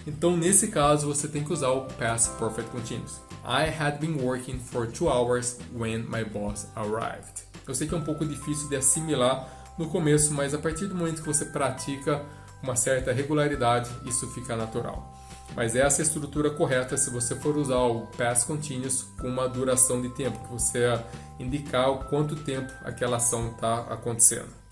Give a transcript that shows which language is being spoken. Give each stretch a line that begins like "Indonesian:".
Portuguese: Então nesse caso você tem que usar o Past Perfect Continuous.
English: I had been working for 2 hours when my boss arrived.
Portuguese: Eu sei que é um pouco difícil de assimilar no começo, mas a partir do momento que você pratica uma certa regularidade, isso fica natural. Mas essa é a estrutura correta se você for usar o Past Continuous com uma duração de tempo, que você indicar o quanto tempo aquela ação está acontecendo.